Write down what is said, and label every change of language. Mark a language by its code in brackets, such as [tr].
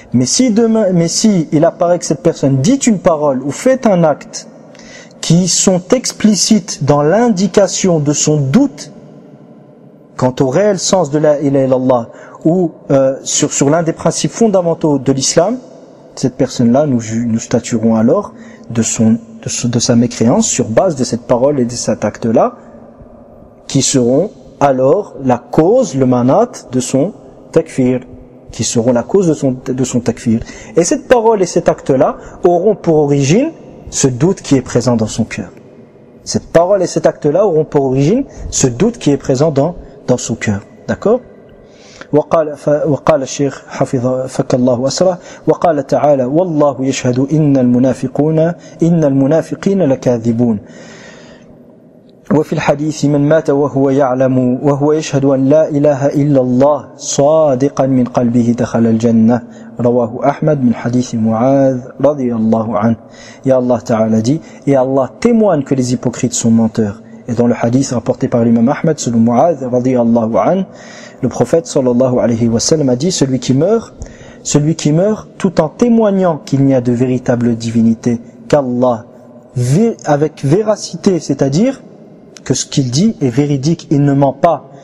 [fr] Mais si il apparaît que cette personne dit une parole ou fait un acte qui sont explicites dans l'indication de son doute quant au réel sens de la ilaha illallah ou sur l'un des principes fondamentaux de l'islam, cette personne-là, nous statuerons alors de sa mécréance sur base de cette parole et de cet acte-là, qui seront alors la cause, le manat de son takfir. Qui seront la cause de son takfir. Et cette parole et cet acte-là auront pour origine ce doute qui est présent dans son cœur. Cette parole et cet acte-là auront pour origine ce doute qui est présent dans son cœur. D'accord ? [ar] وقال الشيخ حفظ فك الله أسره وقال تعالى والله يشهد إن المنافقين لكاذبون وفي الحديث من مات وهو يعلم وهو يشهد أن لا إله إلا الله صادقا من قلبه دخل الجنة رواه أحمد من حديث معاذ رضي الله عنه يا الله تعالى دي يا الله [fr] témoigne que les hypocrites sont menteurs. Et dans le hadith rapporté par l'imam Ahmed, selon Mu'adh, radiyallahu anhu, le prophète sallallahu alayhi wa sallam a dit, celui qui meurt tout en témoignant qu'il n'y a de véritable divinité qu'Allah, avec véracité, c'est-à-dire que ce qu'il dit est véridique, il ne ment pas.